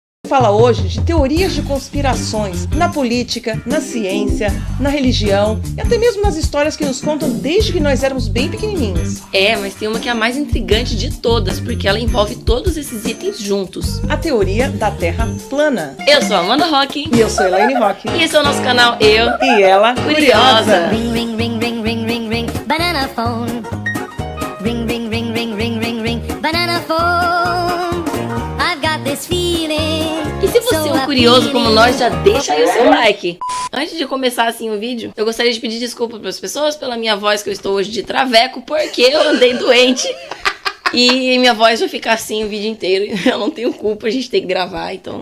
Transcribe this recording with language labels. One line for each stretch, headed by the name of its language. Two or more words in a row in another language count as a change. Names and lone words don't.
Portuguese: falar hoje de teorias de conspirações na política, na ciência, na religião e até mesmo nas histórias que nos contam desde que nós éramos bem pequenininhos. Mas tem uma que é a mais intrigante de todas, porque ela envolve todos esses itens juntos. A teoria da Terra plana. Eu sou a Amanda Roque. E eu sou a Elaine Roque. E esse é o nosso canal Eu e Ela Curiosa.
English: Ring, ring, ring, ring, ring, ring, ring, banana phone. Ring, ring, ring, ring, ring, ring, ring, banana phone. I've got this feeling.
Portuguese: E se você é um curioso como nós, já deixa aí o seu like. Antes de começar assim o vídeo, eu gostaria de pedir desculpa para as pessoas pela minha voz, que eu estou hoje de traveco, porque eu andei doente. E minha voz vai ficar assim o vídeo inteiro. Eu não tenho culpa, a gente tem que gravar, então...